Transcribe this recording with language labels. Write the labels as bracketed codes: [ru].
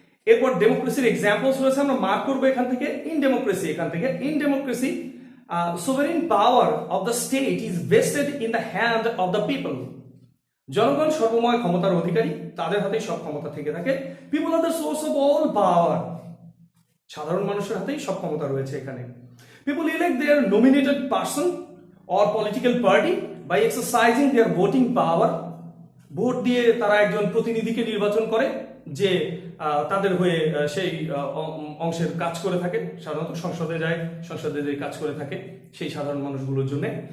[bn] এরপর ডেমোক্রেসির এক্সাম্পলস রয়েছে, আমরা মার্ক করবো এখান থেকে। [en] in democracy, [bn] এখান থেকে [en] In democracy sovereign power of the state is vested in the hand of the people. [bn] জনগণ সর্বময় ক্ষমতার অধিকারী, তাদের হাতেই সব ক্ষমতা থেকে থাকে। [en] People are the source of all power. [bn] সাধারণ মানুষের হাতেই সব ক্ষমতা রয়েছে এখানে। [en] People elect their nominated person or political party by exercising their voting power. [bn] Vote দিয়ে তারা একজন প্রতিনিধিকে নির্বাচন করে যে তাদের হয়ে সেই অংশের কাজ করে থাকে। সাধারণত সংসদে যায়, সংসদে যে কাজ করে থাকে সেই সাধারণ মানুষগুলোর জন্য।